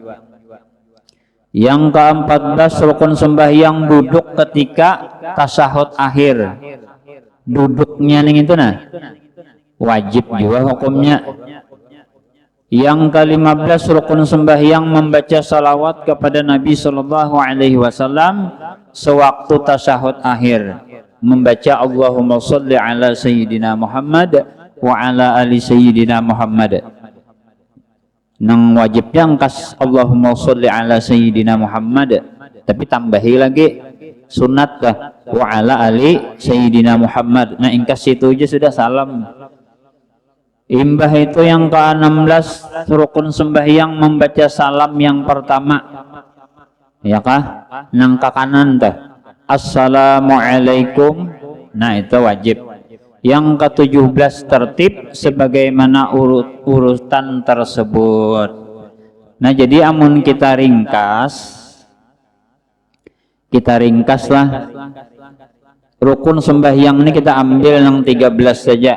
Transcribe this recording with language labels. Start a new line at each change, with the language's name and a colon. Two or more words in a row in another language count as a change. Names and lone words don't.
Banjar: Yang ke-14 rukun sembahyang duduk ketika tasyahud akhir. Duduknya ning itu nah wajib juga hukumnya. Yang ke-15 rukun sembahyang membaca salawat kepada Nabi
Arabic: صلى الله عليه وسلم
Banjar: sewaktu tasyahud akhir.
Arabic: Membaca اللهم صل على سيدنا محمد وعلى آل سيدنا محمد.
Banjar: Nang wajibnya angkas
Arabic: اللهم صل على سيدنا محمد,
Banjar: tapi tambahi lagi sunat kah
Arabic: وعلى آل سيدنا محمد.
Banjar: Nah ingkas itu aja sudah salam. Imbah itu yang ke-16 rukun sembahyang membaca salam yang pertama. Ya kah? Nang ke kanan tah.
Arabic: السلام عليكم.
Banjar: Nah itu wajib. Yang ke-17 tertib sebagaimana urutan tersebut. Nah jadi amun kita ringkaslah rukun sembahyang ini kita ambil yang 13 saja.